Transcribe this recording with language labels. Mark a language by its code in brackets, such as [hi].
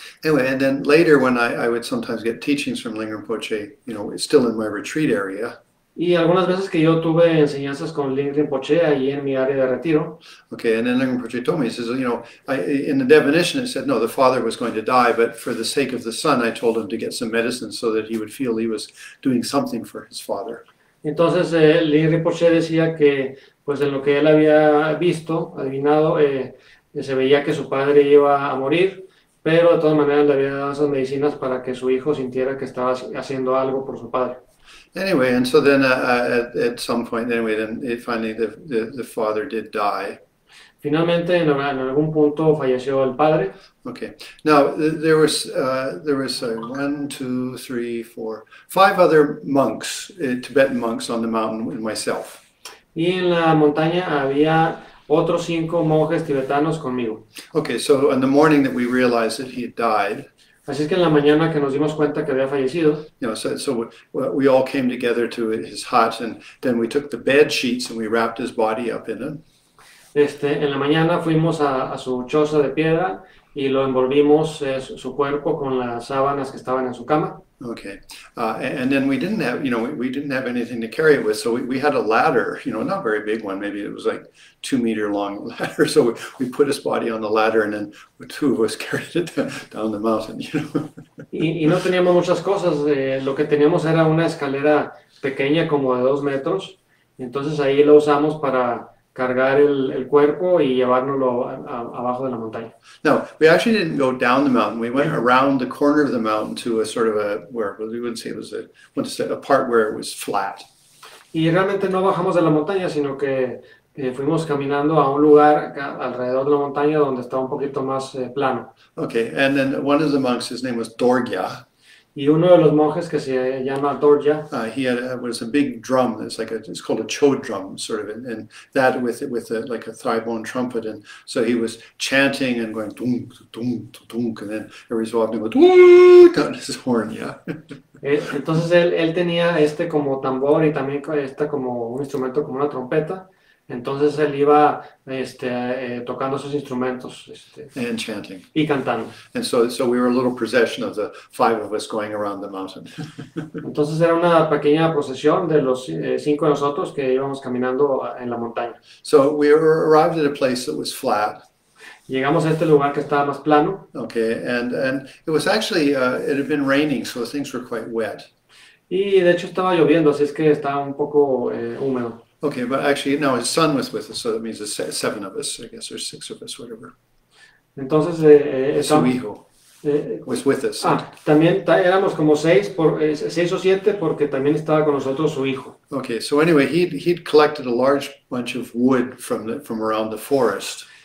[en] Anyway, and then later when I would sometimes get teachings from Ling Rinpoche, still in my retreat area. [es] Y algunas veces que yo tuve enseñanzas con Lin Rinpoche ahí en mi área de retiro, [en] Okay, and then Rinpoche told me, he says, in the definition it said, no, the father was going to die, but for the sake of the son, I told him to get some medicine so that he would feel he was doing something for his father. [es] entonces Lin Rinpoche decía que pues en lo que él había visto, adivinado, se veía que su padre iba a morir, pero de todas maneras le había dado esas medicinas para que su hijo sintiera que estaba haciendo algo por su padre. [en] Anyway, and so then at some point, anyway, then finally the father did die. [es] Finalmente, en algún punto falleció el padre. [en] Okay. Now there was one, two, three, four, five other monks, Tibetan monks on the mountain, and myself. [es] Y en la montaña había otros 5 monjes tibetanos conmigo. [en] Okay, so on the morning that we realized that he had died, [es] Así es que en la mañana que nos dimos cuenta que había fallecido, [en] so we all came together to his hut, and then we took the bed sheets and we wrapped his body up in it. [es] en la mañana fuimos a su choza de piedra y lo envolvimos su cuerpo con las sábanas que estaban en su cama. [en] Okay, and then we didn't have, we didn't have anything to carry it with, so we had a ladder, not a very big one, maybe it was like 2-meter long ladder. So we put his body on the ladder, and then the 2 of us carried it down the mountain. [es] Y no teníamos muchas cosas, lo que teníamos era una escalera pequeña como de 2 metros, entonces ahí lo usamos para cargar el cuerpo y llevárnoslo abajo de la montaña. [en] No, we actually didn't go down the mountain. We went around the corner of the mountain to a sort of where we wouldn't say it was a part where it was flat. [es] Y realmente no bajamos de la montaña, sino que fuimos caminando a un lugar alrededor de la montaña donde estaba un poquito más plano. [en] Okay, and then one of the monks, his name was Dorgya. [es] Y uno de los monjes que se llama Dorja, [en] He had was a big drum. It's called a chode drum, sort of, and that with like a thigh bone trumpet, and so he was chanting and going dunk dunk dunk, and then every so often he would on his horn, yeah. [es] Entonces él tenía como tambor y también como un instrumento como una trompeta. Entonces él iba tocando esos instrumentos [en] and chanting [es] y cantando. [en] And so we were a little procession of the 5 of us going around the mountain. [es] Entonces era una pequeña procesión de los 5 de nosotros que íbamos caminando en la montaña. [en] So we arrived at a place that was flat. [es] Llegamos a este lugar que estaba más plano. [en] Okay, and it was actually it had been raining, so things were quite wet. [es] Y de hecho estaba lloviendo, así es que estaba un poco húmedo. [en] Okay, but actually, no, his son was with us, so that means there's 7 of us, I guess, or 6 of us, whatever. [es] Entonces, Su hijo [en] was with us. [es] También éramos como 6 o 7 porque también estaba con nosotros su hijo. [en] Okay, so anyway, he'd collected a large bunch of wood from around the forest.